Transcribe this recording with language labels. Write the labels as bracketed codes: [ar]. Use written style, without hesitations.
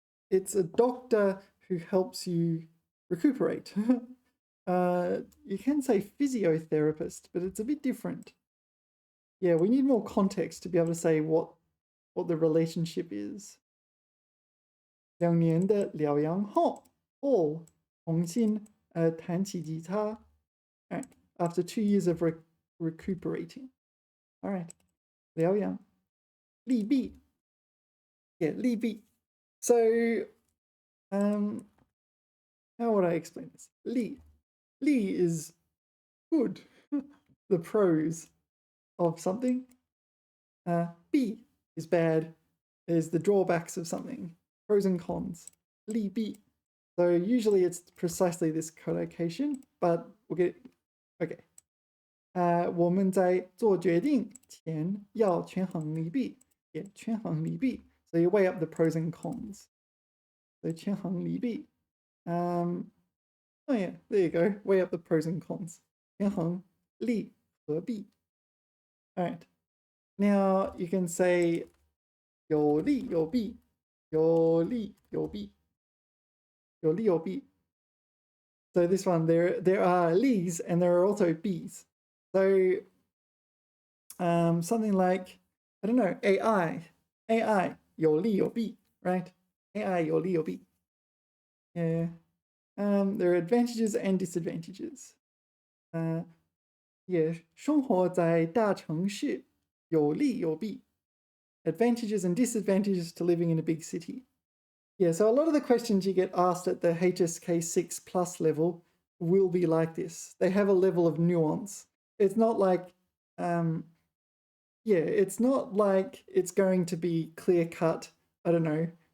[en] It's a doctor who helps you recuperate. You can say physiotherapist, but it's a bit different. Yeah, we need more context to be able to say what the relationship is. [zh] 2年的疗养后重新弹起吉他. [en] All right, after 2 years of recuperating. All right, 疗养. [zh] 利弊.Yeah, 利弊. [en] So, how would I explain this? 利 is good, the pros of something. Bi is bad, is the drawbacks of something. Pros and cons. 利弊. So usually it's precisely this collocation, but we'll get it. Okay. [zh] 我们在做决定前要权衡利弊. Yeah, 权衡利弊. [en] So you weigh up the pros and cons. So [zh] 权衡利弊. [en] Oh yeah, there you go. Weigh up the pros and cons. [zh] 权衡利和弊. [en] All right. Now you can say [zh] 有利有弊，有利有弊，有利有弊. [en] So this one, there are li's and there are also b's. So something like, I don't know, AI [zh] 有利有弊, [en] right? [zh] AI 有利有弊.Yeah. [en] There are advantages and disadvantages. [zh] Yeah, 生活在大城市有利有弊. [en] Advantages and disadvantages to living in a big city. Yeah, so a lot of the questions you get asked at the HSK 6 plus level will be like this. They have a level of nuance. It's not like, it's not like it's going to be clear cut. I don't know.